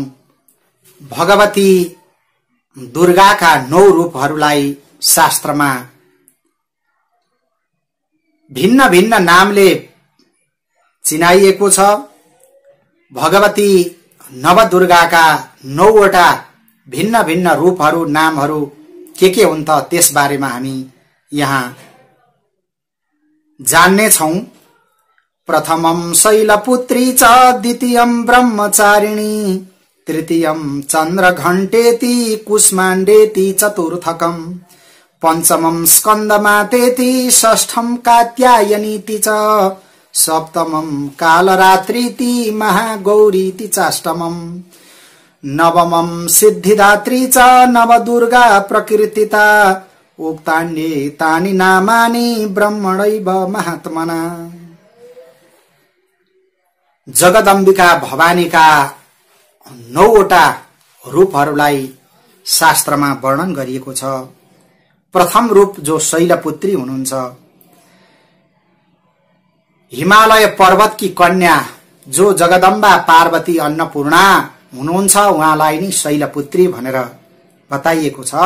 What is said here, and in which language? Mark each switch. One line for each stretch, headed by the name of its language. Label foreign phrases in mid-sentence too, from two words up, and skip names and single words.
Nepali: भगवती दुर्गाका 9 रूपहरूलाई शास्त्रमा भिन्न भिन्न नामले चिनाइएको छ। भगवती नवदुर्गाका 9वटा भिन्न भिन्न रूपहरू, नामहरू के हुन् त, त्यसबारेमा हामी यहाँ जान्ने छौं।
Sanskrit: प्रथमं शैलपुत्री च, द्वितीयं ब्रह्मचारिणी, तृतीयं चन्द्रघण्टेति कुष्माण्डेति चतुर्थकं, पंचमं स्कन्दमातेति, षष्ठं कात्यायनीति च, सप्तमं कालरात्रीति महागौरीति चाष्टमं, नवमं सिद्धिदात्री च नवदुर्गा प्रकृतिता, उक्तान्येतानि नामानि ब्रह्मणैव महात्मना।
Nepali: जगदम्बिका भवानीका 9वटा रूपहरूलाई शास्त्रमा वर्णन गरिएको छ। प्रथम रूप जो शैलपुत्री हुनुहुन्छ,
Hindi: हिमालय पर्वत की कन्या
Nepali: जो जगदम्बा पार्वती अन्नपूर्णा हुनुहुन्छ, उहाँलाई नै शैलपुत्री भनेर बताइएको छ।